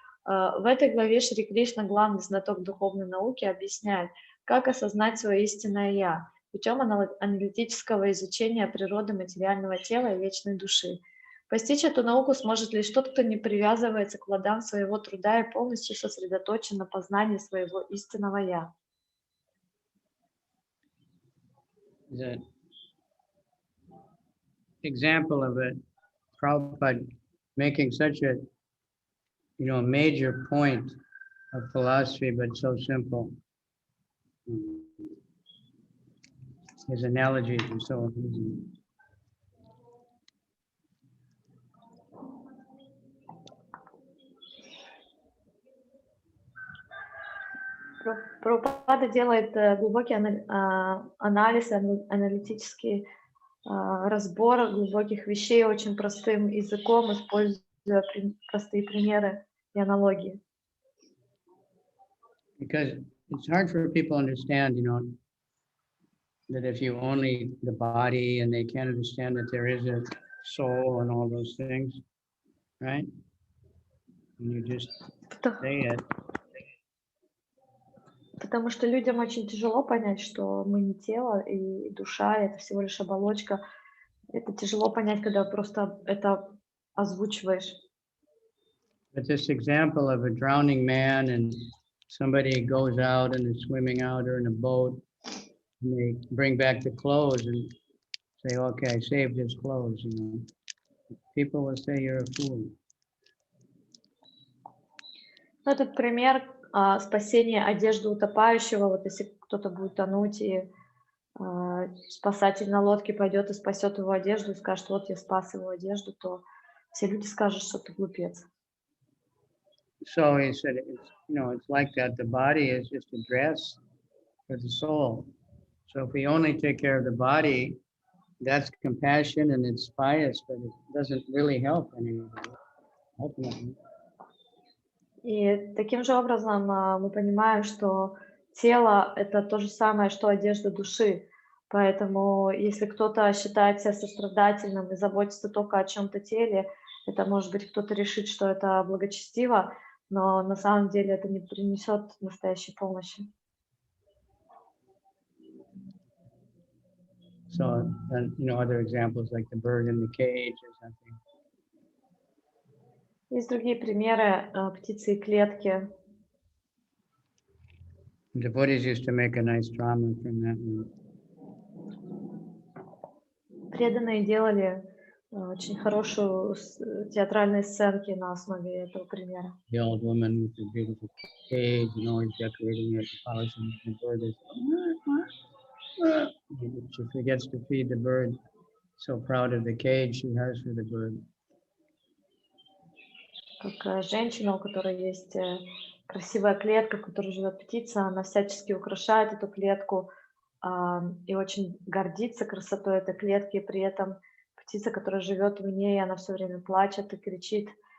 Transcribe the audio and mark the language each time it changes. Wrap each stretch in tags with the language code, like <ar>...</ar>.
<ru>В этой главе Шри Кришна, главный знаток духовной науки, объясняет, как осознать свое истинное «Я» путем аналитического изучения природы материального тела и вечной души. Постичь эту науку сможет лишь тот, кто не привязывается к плодам своего труда и полностью сосредоточен на познании своего истинного «Я».</ru> <en>The example of it, Prabhupada making such a major point of philosophy, but so simple. His analogies are so amazing.</en> <ru>Прабхупада делает глубокий анализ, аналитический разбор глубоких вещей очень простым языком, используя простые примеры и аналогии.</ru> <en>Because it's hard for people to understand, that if you only the body and they can't understand that there is a soul and all those things, right? And you just say it.</en> <ru>Потому что людям очень тяжело понять, что мы не тело и душа, это всего лишь оболочка. Это тяжело понять, когда просто это озвучиваешь.</ru> <en>But this example of a drowning man and somebody goes out and is swimming out or in a boat and they bring back the clothes and say, okay, I saved his clothes, People will say you're a fool.</en> <ru>Этот пример спасения одежды утопающего. Вот если кто-то будет тонуть, и спасатель на лодке пойдет и спасет его одежду, и скажет, вот я спас его одежду, то все люди скажут, что ты глупец.</ru> <en>So he said, it's like that. The body is just a dress for the soul. So if we only take care of the body, that's compassion and it's pious, but it doesn't really help anybody, ultimately.</en> <ru>И таким же образом мы понимаем, что тело — это то же самое, что одежда души. Поэтому если кто-то считает себя сострадательным и заботится только о чем-то теле, это, может быть, кто-то решит, что это благочестиво, но на самом деле это не принесет настоящей помощи.</ru> <en>So, other examples like the bird in the cage or something.</en> <ru>Есть другие примеры птицы и клетки.</ru> <en>Devotees used to make a nice drama from that one.</en> <ru>Преданные делали очень хорошую театральные сценки на основе этого примера.</ru> <en>The old woman with the beautiful cage, always decorating it, polishing the bird is. She forgets to feed the bird. So proud of the cage she has for the bird.</en> <ru>Как женщина, у которой есть красивая клетка, в которой живет птица, она всячески украшает эту клетку и очень гордится красотой этой клетки. При этом птица, которая живет в ней, она все время плачет и кричит.</ru>